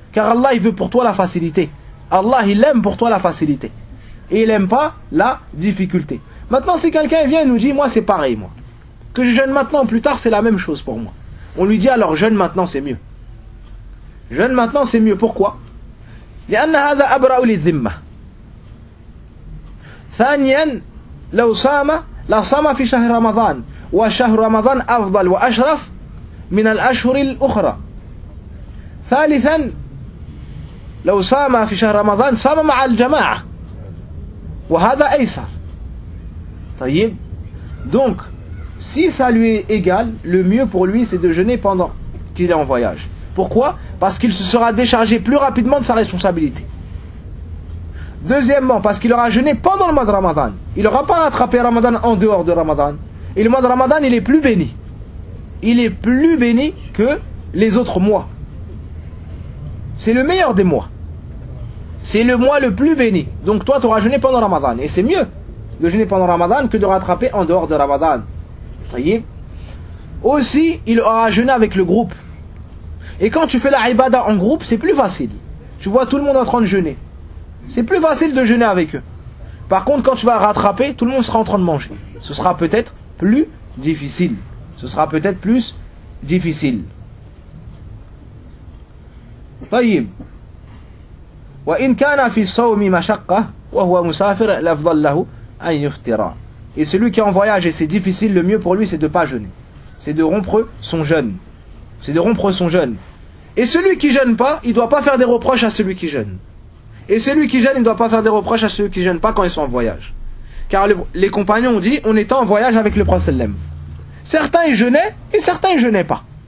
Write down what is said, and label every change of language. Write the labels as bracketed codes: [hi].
[fr] Car Allah, il veut pour toi la facilité. Allah, il aime pour toi la facilité. Et il n'aime pas la difficulté. Maintenant, si quelqu'un vient et nous dit, moi c'est pareil moi. Que je jeûne maintenant ou plus tard, c'est la même chose pour moi. On lui dit, alors jeûne maintenant, c'est mieux. Jeûne maintenant, c'est mieux. [ar] Pourquoi? لأن هذا أبرأ للذمة. ثانيا لو صام لصام في شهر رمضان وشهر رمضان أفضل وأشرف من الأشهر الأخرى ثالثا لو صام في شهر رمضان صام مع الجماعة وهذا أيسر. طيب دونك [fr] si ça lui est égal, le mieux pour lui c'est de jeûner pendant qu'il est en voyage. Pourquoi? Parce qu'il se sera déchargé plus rapidement de sa responsabilité. Deuxièmement, parce qu'il aura jeûné pendant le mois de Ramadan. Il n'aura pas attrapé Ramadan en dehors de Ramadan. Et le mois de Ramadan, il est plus béni. Il est plus béni que les autres mois. C'est le meilleur des mois. C'est le mois le plus béni. Donc toi, tu auras jeûné pendant Ramadan. Et c'est mieux de jeûner pendant Ramadan que de rattraper en dehors de Ramadan. Voyez. Aussi, il aura jeûné avec le groupe. Et quand tu fais la ibada en groupe, c'est plus facile. Tu vois tout le monde en train de jeûner. C'est plus facile de jeûner avec eux. Par contre, quand tu vas rattraper, tout le monde sera en train de manger. Ce sera peut-être plus difficile. Ce sera peut-être plus difficile. [ar] طيب. وإن كان في الصوم مشقة وهو مسافر الأفضل له أن يفطر. [fr] Et celui qui est en voyage et c'est difficile, le mieux pour lui c'est de pas jeûner. C'est de rompre son jeûne. C'est de rompre son jeûne. Et celui qui jeûne pas, il doit pas faire des reproches à celui qui jeûne. Et celui qui jeûne, il ne doit pas faire des reproches à ceux qui ne jeûnent pas quand ils sont en voyage. Car les compagnons ont dit, on était en voyage avec le prince sallam. Certains ils jeûnaient et certains ils jeûnaient pas.